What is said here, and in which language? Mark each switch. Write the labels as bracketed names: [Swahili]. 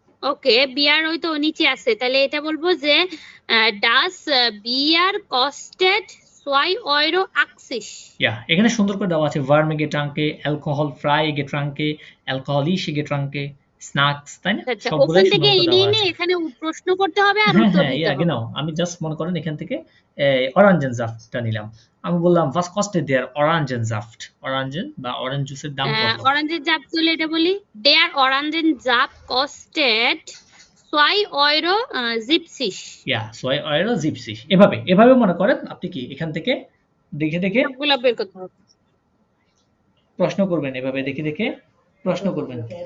[Bangla] ওকে বিয়ার ওই তো নিচে আছে তাহলে এটা বলবো যে [German] das Bier kostet 2 Euro 80 [Bangla] ইয়া এখানে সুন্দর করে দেওয়া আছে [German] warme Getränke alcoholfreie Getränke alkoholische Getränke [Bangla] snacks, তাই না? আচ্ছা, সবগুলোই ওখান থেকে সম্ভবত এনে দেওয়া এনে আছে। এখানে প্রশ্ন করতে হবে আর হ্যাঁ, উত্তর হ্যাঁ, দিতে হবে। [German] genau. [Bangla] আমি জাস্ট মনে করেন এখান থেকে Orangensaft টা নিলাম। আমি বললাম, [German] "Was kostet der Orangensaft?" [Bangla] অরেঞ্জেন বা অরেঞ্জ জুসের দাম কত? অরেঞ্জের জাপ তুলে এটা বলি, [German] der Orangensaft kostet 2,70 €। Ja, 2,70 €। [Bangla] এভাবে মনে করেন আপনি কি এখান থেকে দেখে সবগুলা বের করতে হবে। প্রশ্ন করবেন, এভাবে দেখে প্রশ্ন করবেন।